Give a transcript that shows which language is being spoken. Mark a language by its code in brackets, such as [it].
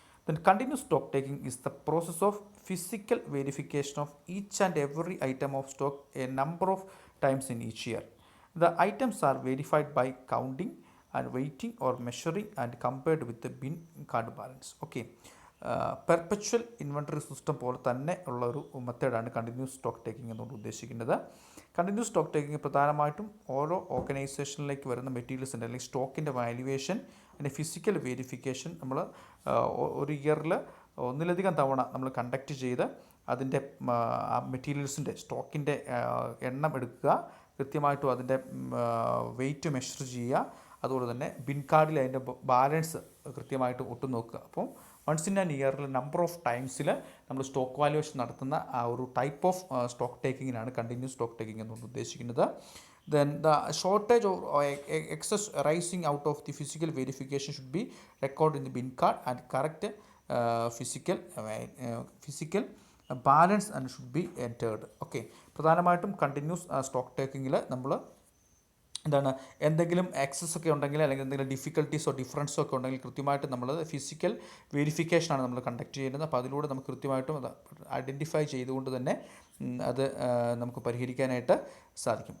[en] Then continuous stock taking is the process of physical verification of each and every item of stock a number of times in each year. The items are verified by counting and weighting or measuring and compared with the bin card balance. [ml] Okay, perpetual inventory system പോലെ തന്നെ ഉള്ള ഒരു മെത്തേഡാണ് continuous stock taking എന്നുകൊണ്ട് ഉദ്ദേശിക്കുന്നത്. Continuous stock taking പ്രധാനമായിട്ടും ഓരോ ഓർഗനൈസേഷനിലേക്ക് വരുന്ന മെറ്റീരിയൽസിൻ്റെ അല്ലെങ്കിൽ സ്റ്റോക്കിൻ്റെ വാല്യുവേഷൻ അതിൻ്റെ ഫിസിക്കൽ വെരിഫിക്കേഷൻ നമ്മൾ ഒരു ഇയറിൽ ഒന്നിലധികം തവണ നമ്മൾ കണ്ടക്ട് ചെയ്ത് അതിൻ്റെ മെറ്റീരിയൽസിൻ്റെ സ്റ്റോക്കിൻ്റെ എണ്ണം എടുക്കുക, കൃത്യമായിട്ടും അതിൻ്റെ വെയിറ്റ് മെഷർ ചെയ്യുക, അതുപോലെ തന്നെ ബിൻ കാർഡിൽ അതിൻ്റെ ബാലൻസ് കൃത്യമായിട്ട് ഒട്ടു നോക്കുക. അപ്പോൾ വൺസ് ഇൻ ആൻ ഇയറിൽ നമ്പർ ഓഫ് ടൈംസിൽ നമ്മൾ സ്റ്റോക്ക് വാല്യുവേഷൻ നടത്തുന്ന ആ ഒരു type of stock ടേക്കിങ്ങിനാണ് continuous stock taking എന്നുകൊണ്ട് ഉദ്ദേശിക്കുന്നത്. [en] Then the shortage or excess rising out of the physical verification should be recorded in the bin card and correct physical balance and should be entered. [ml] Okay, പ്രധാനമായിട്ടും continuous stock ടേക്കിങ്ങിൽ നമ്മൾ എന്താണ് എന്തെങ്കിലും excess ഒക്കെ ഉണ്ടെങ്കിൽ അല്ലെങ്കിൽ എന്തെങ്കിലും ഡിഫിക്കൽട്ടീസോ ഡിഫറൻസോ ഒക്കെ ഉണ്ടെങ്കിൽ കൃത്യമായിട്ട് നമ്മൾ ഫിസിക്കൽ വെരിഫിക്കേഷനാണ് നമ്മൾ കണ്ടക്ട് ചെയ്യുന്നത്. അപ്പോൾ അതിലൂടെ നമുക്ക് കൃത്യമായിട്ടും അത് ഐഡൻറ്റിഫൈ ചെയ്തുകൊണ്ട് തന്നെ അത് നമുക്ക് പരിഹരിക്കാനായിട്ട് സാധിക്കും.